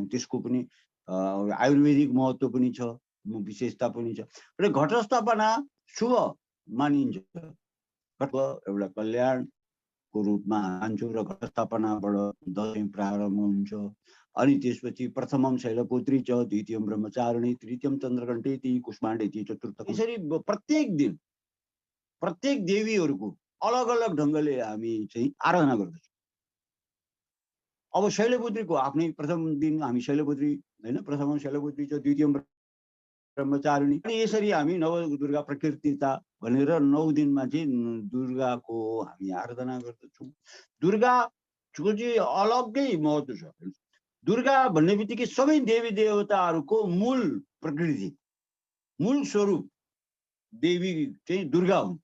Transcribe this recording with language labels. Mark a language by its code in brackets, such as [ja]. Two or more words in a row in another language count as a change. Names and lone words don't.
[ne] त्यसको पनि आयुर्वेदिक महत्त्व पनि छ, विशेषता पनि छ। र घटस्थापना शुभ मानिन्छ, एउटा कल्याणको रूपमा मान्छौँ र घटस्थापनाबाट दसैँ प्रारम्भ हुन्छ। अनि त्यसपछि [sa] प्रथमम शैलपुत्री च, द्वितीयम ब्रह्मचारिणी, तृतीयम चन्द्रघण्टेति, कुष्माण्डेति, चतुर्थम। [ne] यसरी प्रत्येक दिन प्रत्येक देवीहरूको अलग अलग ढङ्गले हामी चाहिँ आराधना गर्दछौँ। अब शैलपुत्रीको आफ्नै प्रथम दिन हामी शैलपुत्री होइन, [sa] प्रथमम शैलपुत्री च, द्वितीयम ब्रह्मचारिणी। [ne] अनि यसरी हामी नवदुर्गा प्रकृतिता भनेर 9 दिनमा चाहिँ दुर्गाको हामी आराधना गर्दछौँ। दुर्गाको चाहिँ अलग्गै महत्त्व छ। दुर्गा भन्ने बित्तिकै सबै देवी देवताहरूको मूल प्रकृति, मूल स्वरूप देवी चाहिँ दुर्गा हुन्।